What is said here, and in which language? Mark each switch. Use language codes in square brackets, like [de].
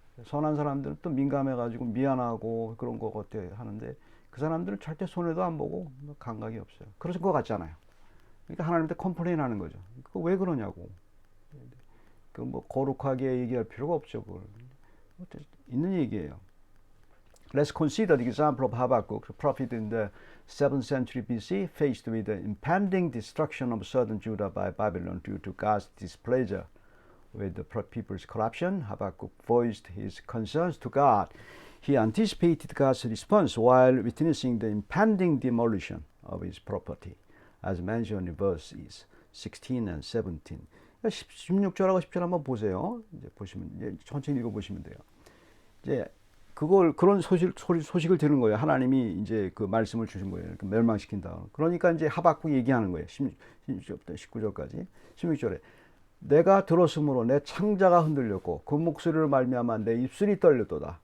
[ko] 선한 사람들은 또 민감해가지고 미안하고 그런 거 같아 하는데 그 사람들은 절대 손해도 안 보고 감각이 없어요. 그러실 것 같잖아요. 그러니까 하나님한테 컴플레인 하는 거죠. 그거 왜 그러냐고. 그 뭐 거룩하게 얘기할 필요가 없죠. 그걸 있는 얘기예요. [en] Let's consider the example of Habakkuk, the prophet in the 7th century BC, faced with the impending destruction of southern Judah by Babylon due to God's displeasure with the people's corruption. Habakkuk voiced his concerns to God. He anticipated God's response while witnessing the impending demolition of his property, as mentioned in verses 16 and 17. [ko] 16절하고 17절 한번 보세요. 이제 보시면 이제 천천히 읽어 보시면 돼요. 이제 그런 소식을 들은 거예요. 하나님이 이제 그 말씀을 주신 거예요. 멸망시킨다. 그러니까 이제 하박국 얘기하는 거예요. 16절부터 19절까지. 16절에 내가 들었으므로 내 창자가 흔들렸고 그 목소리를 말미암아 내 입술이 떨렸도다.